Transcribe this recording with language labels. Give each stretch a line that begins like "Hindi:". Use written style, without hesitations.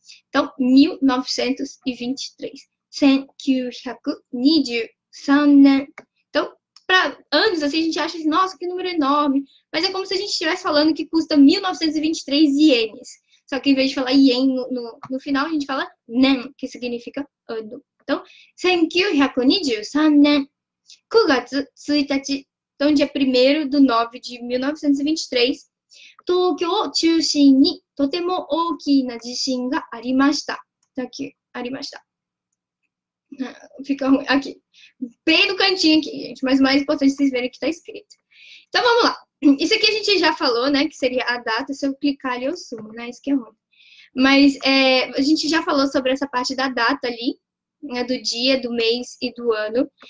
Portuguese: Então, 1923. 1923 nen. Então, para anos, assim, a gente acha assim, nossa, que número enorme. Mas é como se a gente estivesse falando que custa 1923 ienes. Só que em vez de falar ien no final, a gente fala nen, que significa ano. Então, 1923年9月1日. Então, dia 1º de 9 de 1923,
Japanese: 東京を中心にとても大きな地震がありました。
Portuguese: Aqui,
Japanese: ありました。
Portuguese: Fica ruim. Aqui. Bem no cantinho aqui, gente. Mas o mais importante vocês verem que está escrito. Então, vamos lá. Isso aqui a gente já falou, né? Que seria a data. Se eu clicar ali, eu sumo, né? Isso que é ruim. Mas a gente já falou sobre essa parte da data ali, né, do dia, do mês e do ano.